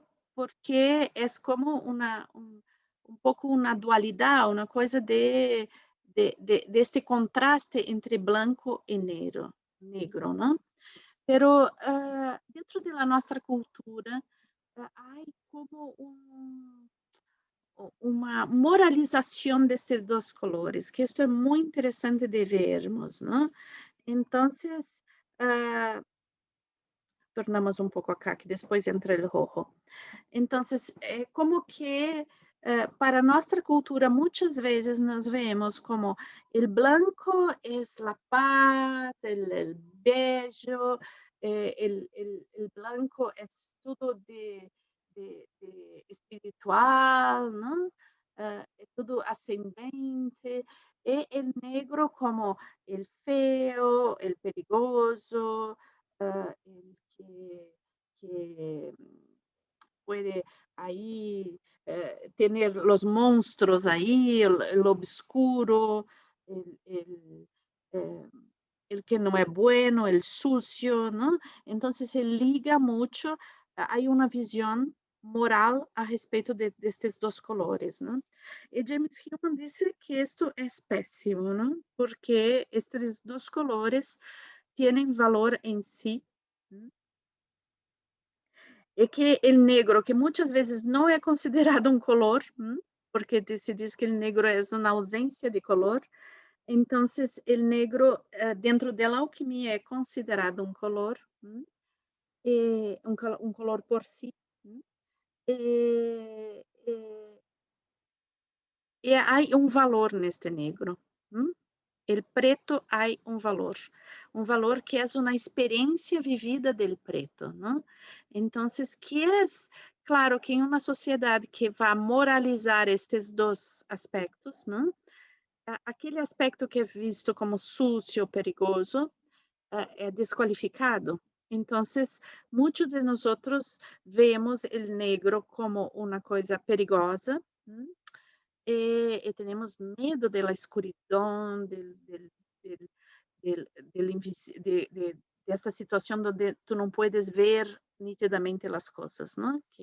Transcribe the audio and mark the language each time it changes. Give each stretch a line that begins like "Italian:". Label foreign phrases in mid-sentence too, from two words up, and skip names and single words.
Spanish: Porque es como un poco una dualidad, una cosa de este contraste entre blanco y negro, ¿no? Pero dentro de la nuestra cultura hay como
Portuguese: uma moralização desses dois colores, que isso é muito interessante de vermos, ¿no? Então, tornamos um pouco acá, que depois entra o rojo. Então, como que para nossa cultura, muitas vezes nós vemos como o branco é a paz, o beijo, o branco é tudo de espiritual, não? É tudo ascendente, e o negro como o feo, o perigoso,
Spanish: el que puede ahí tener los monstruos ahí, el obscuro, el, el, eh, el que no es bueno, el sucio, ¿no? Entonces se liga mucho, hay una visión moral
Portuguese: a respeito de estes dois
Spanish: colores, ¿no? E James Hillman dice que esto es pésimo, ¿no? Porque
Portuguese: estes dois
Spanish: colores tienen valor en sí. ¿No?
Portuguese: É que o negro, que muitas vezes não é considerado um color, porque se diz que o negro é uma ausência de color, então o negro, dentro da alquimia, é considerado um color, um color por si, e, e, e há valor neste negro.
Spanish: El preto hay un valor que es una experiencia vivida del preto, ¿no? Entonces, que es, claro, que en una sociedad que va a moralizar estos dos aspectos, ¿no?
Portuguese: Aquele aspecto que é visto como sucio, perigoso, é desqualificado. Então, muitos de nós vemos o negro como uma coisa perigosa, temos medo da escuridão, del, desta situação onde tu não puedes ver nitidamente as coisas, não?